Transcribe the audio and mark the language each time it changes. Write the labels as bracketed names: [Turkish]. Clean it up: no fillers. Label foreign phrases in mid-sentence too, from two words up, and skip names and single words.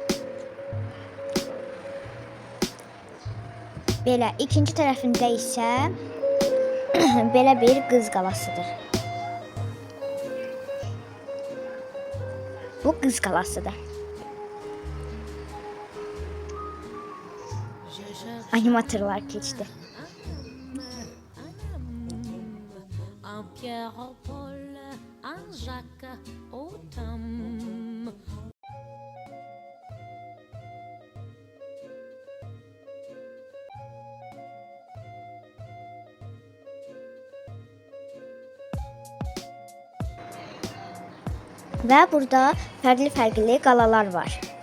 [Azerbaijani] Belə ikinci tərəfində isə belə bir qız qalasıdır. Bu qız qalasıdır. Animatorlar keçdi. [French] Un Pierre, un Paul, un Jacques, autant. [Azerbaijani] Və burada fərqli qalalar var.